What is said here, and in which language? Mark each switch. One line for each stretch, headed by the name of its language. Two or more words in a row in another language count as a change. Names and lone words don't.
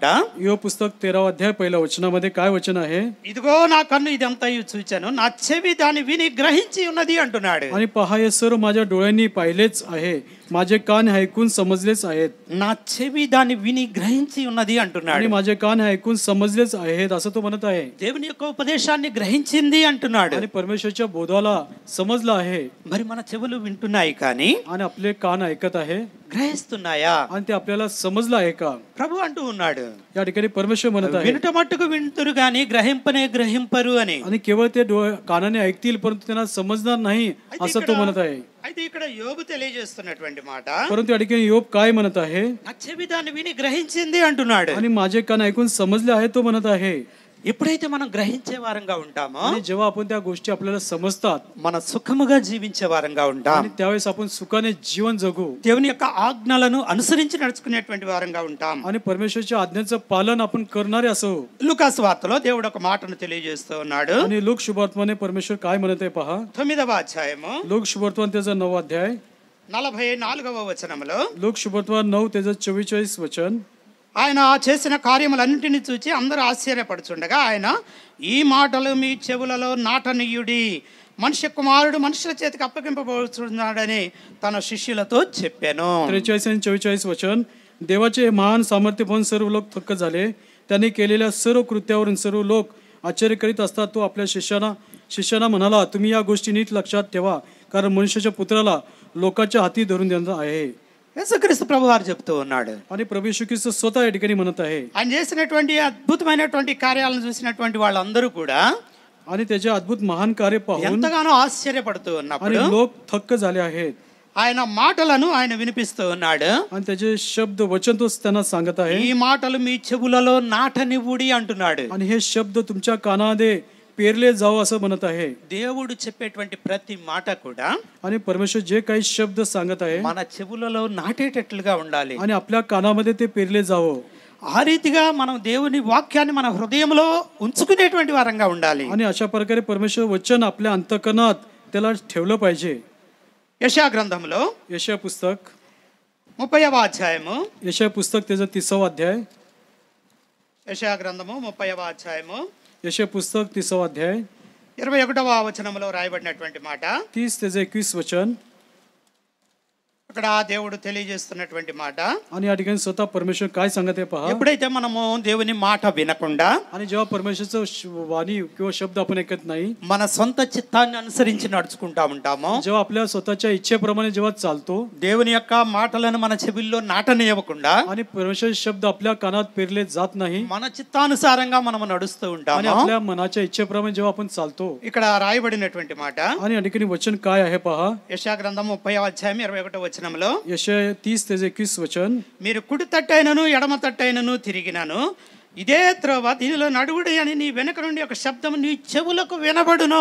Marathi: యోబు पुस्तक 13वा अध्याय पहिल्या वचनामध्ये काय वचन आहे?
Telugu: ఇదిగో నా కన్ను ఇదంతా చూచాను, నా చెవి దాన్ని విని గ్రహించి ఉన్నది అంటున్నాడు.
Marathi: आणि पहा हे सर्व माझ्या डोळ्यांनी पाहिलेच आहे, माझे कान ऐकून समजलेच आहेत.
Telugu: నా చెవి దాన్ని విని గ్రహించి ఉన్నది అంటున్నాడు.
Marathi: आणि माझे कान ऐकून समजलेच आहेत असं तो म्हणत आहे.
Telugu: దేవుని యొక్క ఉపదేశాన్ని గ్రహించింది అంటున్నాడు.
Marathi: आणि परमेश्वरच्या बोधाला समजलं आहे,
Telugu: మరి మన చెవులు వింటున్నాయి కానీ
Marathi: आणि आपले कान ऐकत आहे,
Telugu: గ్రహిస్తున్నాయా?
Marathi: आणि ते आपल्याला समजलं आहे का?
Telugu: ప్రభు అంటూ ఉన్నాడు,
Marathi: या ठिकाणी परमेश्वर म्हणत आहे,
Telugu: వినుట మట్టుకు వింటురు గాని గ్రహింపనే గ్రహింపరు అని.
Marathi: आणि केवळ ते कानाने ऐकतील परंतु त्यांना समजणार नाही असं तो म्हणत आहे.
Telugu: అయితే ఇక్కడ యోబు తెలియజేస్తున్నటువంటి మాట,
Marathi: परंतु या ठिकाणी యోబ్ काय म्हणत आहे?
Telugu: నా చెవి దాన్ని విని గ్రహించింది అంటున్నాడు.
Marathi: आणि माझे कान ऐकून समजले आहे तो म्हणत आहे.
Telugu: ఎప్పుడైతే మనం గ్రహించే వారంగా ఉంటామో
Marathi: आणि जेव्हा आपण त्या गोष्टी आपल्याला समजतात
Telugu: మన సుఖముగా జీవించే వారంగా ఉంటాం.
Marathi: आणि त्यावेळेस आपण सुखाने जीवन जगू
Telugu: దేవుని యొక్క ఆజ్ఞలను అనుసరించి నడుచుకునేటువంటి వారంగా ఉంటాం.
Marathi: आणि परमेश्वरच्या आज्ञांचं पालन आपण करणारे असो.
Telugu: లూకాసు వార్తలో దేవుడు ఒక మాటను తెలియజేస్తూ ఉన్నాడు.
Marathi: आणि लोक शुभार्थमाने परमेश्वर काय म्हणत आहे पहा.
Telugu: 9వ అధ్యాయము
Marathi: लोक शुभार्थमान त्याचा 9 अध्याय
Telugu: 44వ వచనంలో
Marathi: लोक शुभार्थमान 9 त्याचं 44 वचन.
Telugu: ఆయన చేసిన కార్యములన్నింటినీ చూచి అందరూ ఆశ్చర్యపడుచుండగా ఆయన ఈ మాటలు మీ చెవులలో నాటనీయుడి, మనుష్య కుమారుడు మనుషుల చేతికి అప్పగింపబడుతున్నాడని తన శిష్యులతో చెప్పాను.
Marathi: 43 आणि 44 वचन. देवाचे महान सामर्थ्य पाहून सर्व लोक थक्क झाले. त्यांनी केलेल्या सर्व कृत्यावरून सर्व लोक आश्चर्य करीत असतात. तो आपल्या शिष्यांना म्हणाला, तुम्ही या गोष्टी नीट लक्षात ठेवा, कारण मनुष्याच्या पुत्राला लोकांच्या हाती धरून देणार आहे.
Telugu: యేసుక్రీస్తు ప్రభు వారు చెప్తూ ఉన్నాడు.
Marathi: आणि प्रभू येशू ख्रिस्त स्वतः या ठिकाणी म्हणत आहे.
Telugu: ఆయన చేసినటువంటి అద్భుతమైనటువంటి కార్యాలను చూసినటువంటి వాళ్ళందరూ కూడా
Marathi: आणि त्याचे अद्भुत महान कार्य पाहून
Telugu: ఎంతగానో ఆశ్చర్యపడుతూ
Marathi: आणि
Telugu: ఉన్నప్పుడు
Marathi: लोक थक्क झाले आहेत.
Telugu: ఆయన మాటలను ఆయన వినిపిస్తూ ఉన్నాడు.
Marathi: आणि त्याचे शब्द वचन तो त्यांना सांगत आहे.
Telugu: ఈ మాటలు మీ చెవులలో నాటనివ్వుడి అంటున్నాడు.
Marathi: आणि हे शब्द तुमच्या कानामध्ये पेरले जाव असं म्हणत आहे.
Telugu: దేవుడు చెప్పేటువంటి ప్రతి మాట కూడా
Marathi: आणि परमेश्वर जे काही शब्द सांगत आहे
Telugu: మన చెవులలో నాటేటట్లుగా ఉండాలి.
Marathi: आणि आपल्या कानामध्ये ते पेरले जावं.
Telugu: ఆ రీతిగా మనం దేవుని వాక్యాన్ని మన హృదయంలో ఉంచుకునేటువంటి వారంగా ఉండాలి.
Marathi: आणि अशा प्रकारे परमेश्वर वचन आपल्या अंतकरणात त्याला ठेवलं पाहिजे.
Telugu: యెషయా గ్రంథంలో
Marathi: यशया पुस्तक
Telugu: 30వ అధ్యాయము
Marathi: यशया पुस्तक त्याचं 30वा अध्याय
Telugu: యెషయా గ్రంథము 30వ అధ్యాయము
Marathi: यशया पुस्तक 30वा अध्याय
Telugu: 21వ వచనంలో రాయబడినటువంటి మాట.
Marathi: 30 त्याचं 21 वचन.
Telugu: అక్కడ దేవుడు తెలియజేస్తున్నటువంటి మాట.
Marathi: आणि या ठिकाणी स्वतः परमेश्वर काय सांगत आहे पहा.
Telugu: ఎప్పుడైతే మనము దేవుని మాట వినకుండా
Marathi: आणि जेव्हा परमेश्वरचं वाणी किंवा शब्द आपण ऐकत नाही,
Telugu: మన సొంత చిత్తాన్ని అనుసరించి నడుచుకుంటా ఉంటామో,
Marathi: जेव्हा आपल्या स्वतःच्या इच्छेप्रमाणे जेव्हा चालतो
Telugu: దేవుని యొక్క మాటలను మన చెవుల్లో నాటనివ్వకుండా
Marathi: आणि परमेश्वर शब्द आपल्या कानात पेरले जात नाही
Telugu: మన చిత్తానుసారంగా మనము నడుస్తూ
Marathi: आणि
Telugu: ఉంటాము.
Marathi: आपल्या मनाच्या इच्छेप्रमाणे जेव्हा आपण चालतो.
Telugu: ఇక్కడ రాయబడినటువంటి మాట
Marathi: आणि या ठिकाणी वचन काय आहे पहा.
Telugu: యెషయా గ్రంథం 30వ అధ్యాయం 21వ వచనంలో,
Marathi: यशया 30 त्याचं 21 वचन.
Telugu: మీరు కుడి తట్టైనను ఎడమ తట్టైనను తిరిగినాను, ఇదే త్రోవ దీనిలో నడువుడి అని నీ వెనుక నుండి ఒక శబ్దం నీ చెవులకు వినబడును.